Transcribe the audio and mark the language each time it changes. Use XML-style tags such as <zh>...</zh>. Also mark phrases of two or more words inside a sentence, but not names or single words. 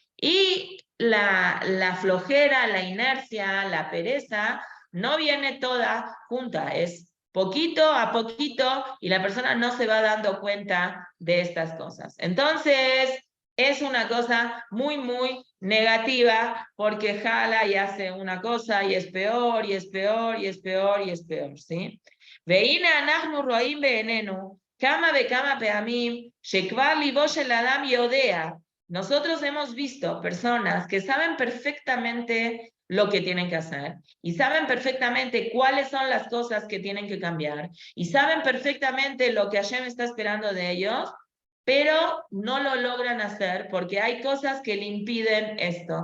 <es>Y la flojera, la inercia, la pereza, no viene toda junta, es poquito a poquito y la persona no se va dando cuenta de estas cosas. Entonces, es una cosa muy, muy negativa porque jala y hace una cosa y es peor, y es peor, y es peor, y es peor, ¿sí?</es> <he>והנה אנחנו רואים בעינינו כמה וכמה פעמים שכבר ליבו של אדם יודע.</he> <es>Nosotros hemos visto personas que saben perfectamente lo que tienen que hacer y saben perfectamente cuáles son las cosas que tienen que cambiar y saben perfectamente lo que Hashem está esperando de ellos, pero no lo logran hacer porque hay cosas que le impiden esto.</es>